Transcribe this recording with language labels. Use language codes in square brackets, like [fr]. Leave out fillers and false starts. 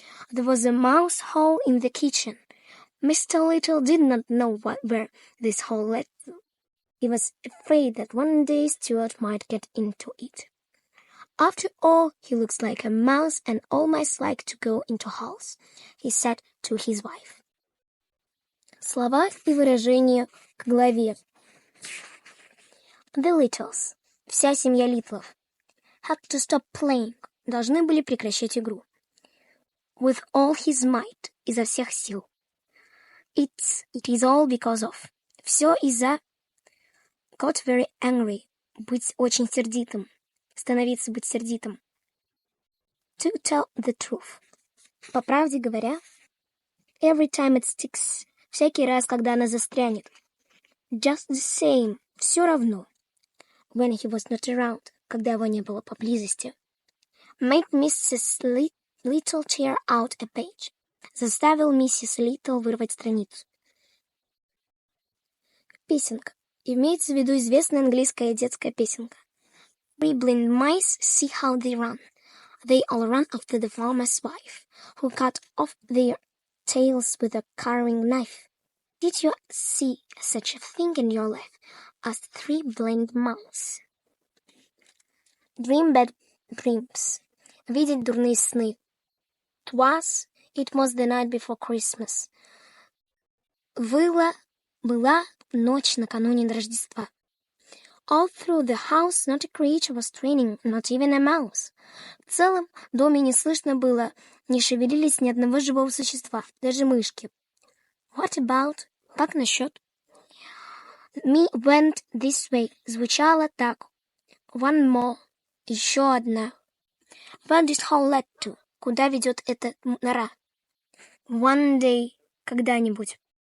[en] There was a mouse hole in the kitchen. Mr. Little did not know where this hole led to. He was afraid that one day Stuart might get into it. After all, he looks like a mouse, and all mice like to go into holes, he said to his wife. [ru] Слова и выражения к главе. [en] The Littles, [ru] вся семья Литлов, [en] had to stop playing, [ru] должны были прекращать игру. [en] With all his might, [ru] изо всех сил. [en] It is all because of. [ru] Все из-за. [en] Got very angry, [ru] быть очень сердитым, становиться быть сердитым. [en] To tell the truth. [ru] По правде говоря, [en] every time it sticks, [ru] всякий раз, когда она застрянет. [en] Just the same, [ru] все равно. [en] When he was not around, [ru] когда его не было поблизости. [en] Made Mrs. Little tear out a page. [ru] Заставил миссис Литтл вырвать страницу. Песенка. Имеется в виду известная английская детская песенка. [en] Three blind mice, see how they run. They all run after the farmer's wife, who cut off their tails with a carving knife. Did you see such a thing in your life as three blind mice? Dream bad dreams. [ru] Видеть дурные сны. [en] It was the night before Christmas. [ru] Была ночь накануне Рождества. [en] All through the house not a creature was training, not even a mouse. [ru] В целом доме не слышно было, не шевелились ни одного живого существа, даже мышки. [en] What about? [ru] Как насчет? [en] Me went this way [ru] звучало так. [en] One more. [ru] Еще одна. [en] Where this hole led to? [ru] Куда ведет эта нора? [en] One day. [ru] Когда-нибудь.